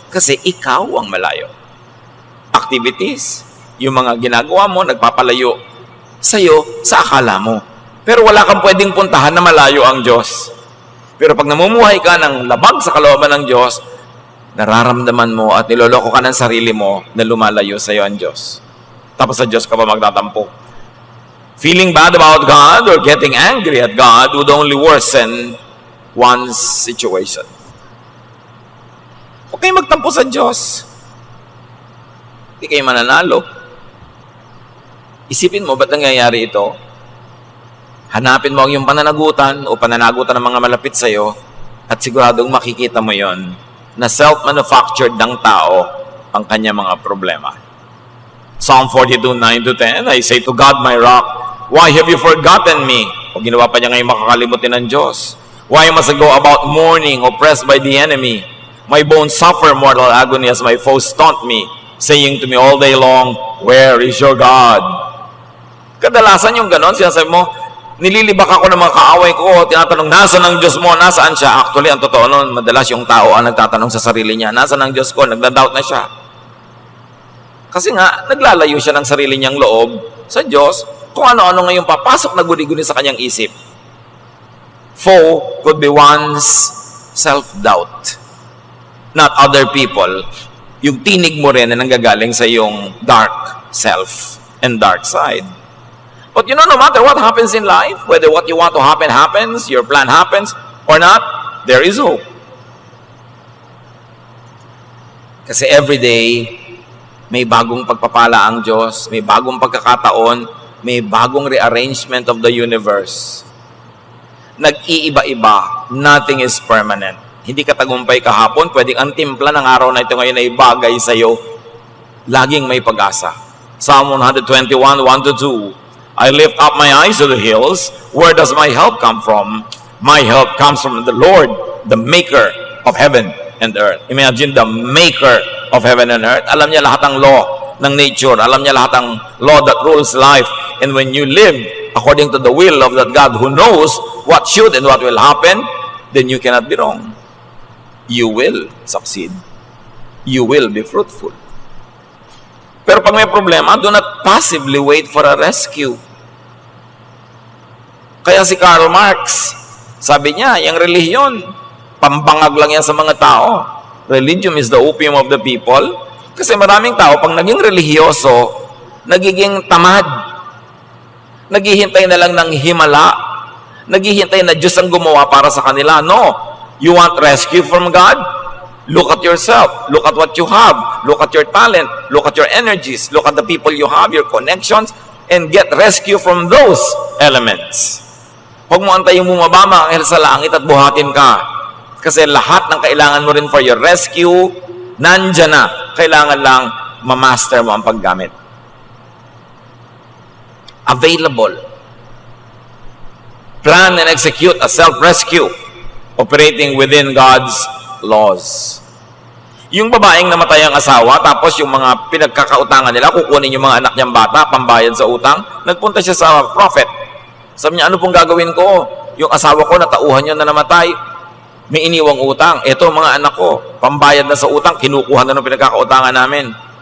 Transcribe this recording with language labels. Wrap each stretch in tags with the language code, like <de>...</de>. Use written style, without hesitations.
<tl>Kasi ikaw ang malayo. Activities, yung mga ginagawa mo, nagpapalayo sa iyo sa akala mo. Pero wala kang pwedeng puntahan na malayo ang Diyos. Pero pag namumuhay ka ng labag sa kalooban ng Diyos, nararamdaman mo at niloloko ka ng sarili mo na lumalayo sa iyo ang Diyos. Tapos sa Diyos ka pa magtatampo.</tl> <en>Feeling bad about God or getting angry at God would only worsen one's situation.</en> <tl>Huwag kayo magtampo sa Diyos. Hindi kayo mananalo. Isipin mo, ba't nangyayari ito? Hanapin mo ang iyong pananagutan o pananagutan ng mga malapit sa iyo at siguradong makikita mo yon na self-manufactured ng tao ang kanya mga problema.</tl> <en>Psalm 42, 9-10, I say to God, my rock, why have you forgotten me?</en> <tl>O ginawa pa niya ngayon makakalimutin ng Diyos.</tl> <en>Why must I go about mourning, oppressed by the enemy? My bones suffer mortal agony as my foes taunt me, saying to me all day long, where is your God?</en> <tl>Kadalasan yung ganon, sinasabi mo, nililibak ako ng mga kaaway ko, tinatanong, nasaan ang Diyos mo? Nasaan siya? Actually, ang totoo nun, madalas yung tao ang nagtatanong sa sarili niya, nasaan ang Diyos ko? Nagda-doubt na siya. Kasi nga, naglalayo siya ng sarili niyang loob sa Diyos, kung ano-ano ngayong papasok na guni-guni sa kanyang isip.</tl> <en>Foe could be one's self-doubt, not other people.</en> <tl>Yung tinig mo rin na nanggagaling sa iyong</tl> <en>dark self and dark side. But you know, no matter what happens in life, whether what you want to happen happens, your plan happens, or not, there is hope.</en> <tl>Kasi</tl> <en>every day,</en> <tl>may bagong pagpapala ang Diyos, may bagong pagkakataon, may bagong</tl> <en>rearrangement of the universe.</en> <tl>Nag-iiba-iba,</tl> <en>nothing is permanent.</en> <tl>Hindi ka tagumpay kahapon, pwedeng ang timpla ng araw na ito ngayon ay bagay sa iyo. Laging may pag-asa.</tl> <en>Psalm 121, 1-2, I lift up my eyes to the hills. Where does my help come from? My help comes from the Lord, the maker of heaven and earth. Imagine the maker of heaven and earth.</en> <tl>Alam niya lahat ng law ng nature. Alam niya lahat ng</tl> <en>law that rules life. And when you live according to the will of that God who knows what should and what will happen, then you cannot be wrong. You will succeed. You will be fruitful.</en> <tl>Pero pag may problema,</tl> <en>do not passively wait for a rescue.</en> <tl>Kaya si Karl Marx, sabi niya, yung relihiyon, pambangag lang yan sa mga tao.</tl> <en>Religion is the opium of the people.</en> <tl>Kasi maraming tao, pag naging relihiyoso, nagiging tamad. Naghihintay na lang ng himala. Naghihintay na Diyos ang gumawa para sa kanila.</tl> <en>No. You want rescue from God? Look at yourself. Look at what you have. Look at your talent. Look at your energies. Look at the people you have, your connections, and get rescue from those elements.</en> <tl>Huwag mo antayin bumaba mga anghel sa langit at buhatin ka. Kasi lahat ng kailangan mo rin</tl> <en>for your rescue,</en> <tl>nandyan na. Kailangan lang mamaster mo ang paggamit.</tl> <en>Available. Plan and execute a self-rescue operating within God's laws.</en> <tl>Yung babaeng namatay ang asawa, tapos yung mga pinagkakautangan nila, kukunin yung mga anak niyang bata, pambayad sa utang, nagpunta siya sa prophet. Sabi niya, ano pong gagawin ko? Yung asawa ko, natauhan niya na namatay. May iniwang utang. Ito, mga anak ko, pambayad na sa utang, kinukuha na ng pinagkakautangan namin.</tl>